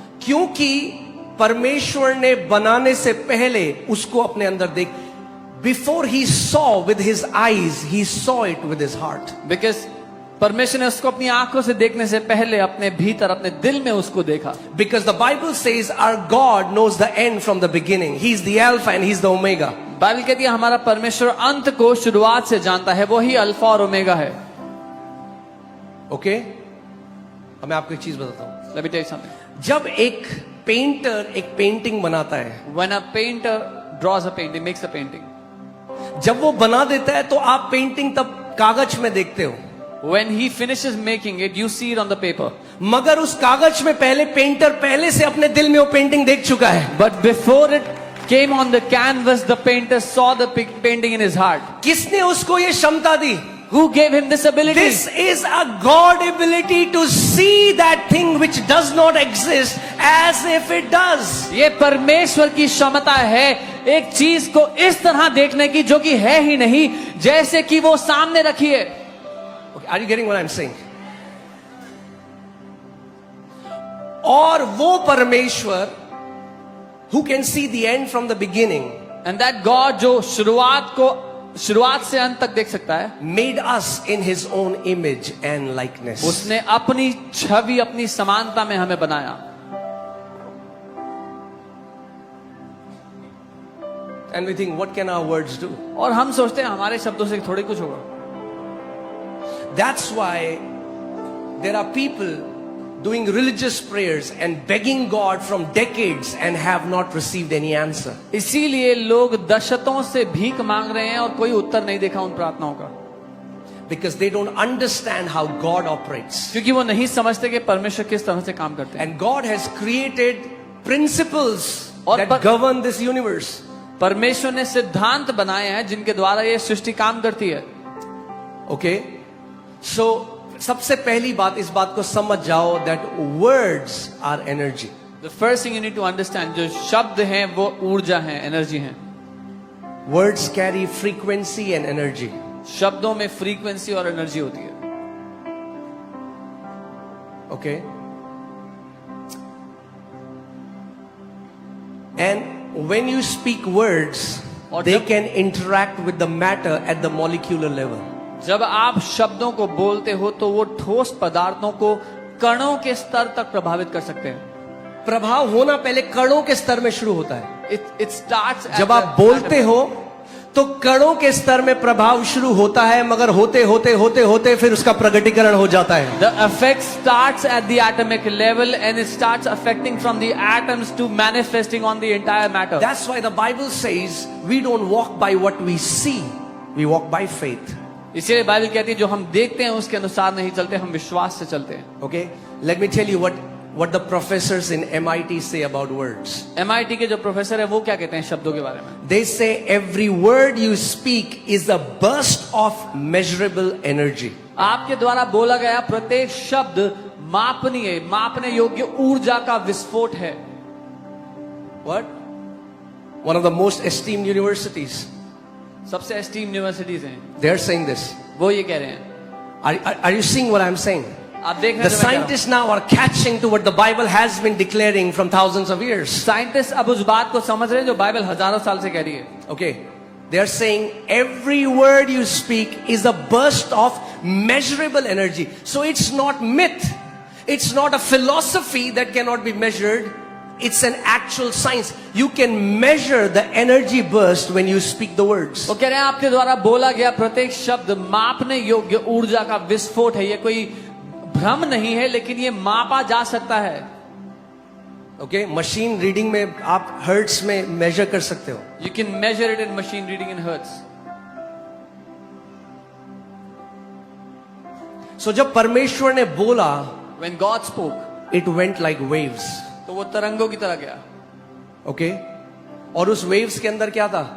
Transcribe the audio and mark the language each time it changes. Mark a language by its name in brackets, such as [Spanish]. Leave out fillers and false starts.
[Hindi] क्योंकि परमेश्वर ने बनाने से पहले उसको अपने अंदर देख, [English] Before he saw with his eyes, he saw it with his heart. Because [Hindi] परमेश्वर ने उसको अपनी आंखों से देखने से पहले अपने भीतर अपने दिल में उसको देखा. [English] Because the Bible says our God knows the end from the beginning. He's the Alpha and He's the Omega. [Hindi] Bible कहती है हमारा परमेश्वर अंत को शुरुआत से जानता है, वो ही अल्फा और ओमेगा है. [English] Okay? [Hindi] अब मैं आपको एक चीज बताता हूं. [English] Let me tell you something. [Hindi] जब एक पेंटर एक पेंटिंग बनाता है, [English] When a painter draws a painting, makes a painting, [Hindi] जब वो बना देता है तो आप पेंटिंग तब कागज में देखते हो. [English] when he finishes making it, you see it on the paper. [Hindi] मगर उस कागज में पहले पेंटर पहले से अपने दिल में वो पेंटिंग देख चुका है. [English] But before it came on the canvas, the painter saw the painting in his heart. [Hindi] किसने उसको ये क्षमता दी? [English] Who gave him this ability? This is a God ability to see that thing which does not exist as if it does. [Hindi] ये परमेश्वर की क्षमता है एक चीज को इस तरह देखने की जो कि है ही नहीं, जैसे कि वो सामने रखी है. [English] Okay, are you getting what I'm saying? [Hindi] और वो परमेश्वर [English] who can see the end from the beginning, And that God [Hindi] जो शुरुआत से अंत तक देख सकता है, [English] made us in His own image and likeness. [Hindi] उसने अपनी छवि अपनी समानता में हमें बनाया. [English] And we think, what can our words do? [Hindi] और हम सोचते हैं हमारे शब्दों से थोड़ी कुछ होगा. [English] That's why there are people doing religious prayers and begging God from decades and have not received any answer. [Hindi] इसीलिए लोग दशकों से भीख मांग रहे हैं और कोई उत्तर नहीं देखा उन प्रार्थनाओं का. [English] Because they don't understand how God operates. [Hindi] क्योंकि वो नहीं समझते कि परमेश्वर किस तरह से काम करते हैं. [English] And God has created principles [Hindi] और [English] that govern this universe. [Hindi] परमेश्वर ने सिद्धांत बनाए हैं जिनके द्वारा ये सृष्टि काम करती है. ओके, सो सबसे पहली बात, इस बात को समझ जाओ [English] That words are energy. The first thing you need to understand, [Hindi] जो शब्द हैं वो ऊर्जा है, एनर्जी है. [English] Words carry frequency and energy. [Hindi] शब्दों में फ्रीक्वेंसी और एनर्जी होती है. [English] okay, and when you speak words, [Hindi] और [English] they [Hindi] जब- [English] can interact with the matter at the molecular level. [Hindi] जब आप शब्दों को बोलते हो तो वो ठोस पदार्थों को कणों के स्तर तक प्रभावित कर सकते हैं. प्रभाव होना पहले कणों के स्तर में शुरू होता है. [English] It starts at [Hindi] जब [English] the [Hindi] आप बोलते [English] atom. [Hindi] हो तो कणों के स्तर में प्रभाव शुरू होता है, मगर होते होते होते होते फिर उसका प्रकटीकरण हो जाता है. [English] The effect starts at the atomic level and it starts affecting from the atoms to manifesting on the entire matter. That's why the Bible says we don't walk by what we see, we walk by faith. [Hindi] इसीलिए Bible कहती है जो हम देखते हैं उसके अनुसार नहीं चलते, हम विश्वास से चलते हैं. [English] Okay, let me tell you what the professors in MIT say about words. [Hindi] MIT के जो प्रोफेसर है वो क्या कहते हैं शब्दों के बारे में? [English] They say every word you speak is a burst of measurable energy. [Hindi] आपके द्वारा बोला गया प्रत्येक शब्द मापने योग्य ऊर्जा का विस्फोट है. [English] What? One of the most esteemed universities, [Hindi] सबसे एस्टीम यूनिवर्सिटीज हैं, [English] they are saying this. [Hindi] वो ये कह रहे हैं. [English] Are you seeing what I'm saying? [Hindi] आप देख रहे [English] The [Hindi] हैं जो मैं कह रहा हूं? [English] scientists now are catching to what the Bible has been declaring from thousands of years. [Hindi] Scientist अब उस बात को समझ रहे हैं जो बाइबल हजारों साल से कह रही है. [English] Okay, they are saying every word you speak is a burst of measurable energy. So it's not myth, it's not a philosophy that cannot be measured. It's an actual science. You can measure the energy burst when you speak the words. [Hindi] वो कह रहे हैं आपके द्वारा बोला गया प्रत्येक शब्द मापने योग्य ऊर्जा का विस्फोट है. ये कोई भ्रम नहीं है, लेकिन ये मापा जा सकता है. Okay, मशीन रीडिंग में आप हर्ट्स में मेजर कर सकते हो. [English] You can measure it in machine reading in hertz. [Hindi] So जब परमेश्वर ने बोला, [English] When God spoke, it went like waves. [Hindi] तो वो तरंगों की तरह गया. Okay, और उस waves के अंदर क्या था?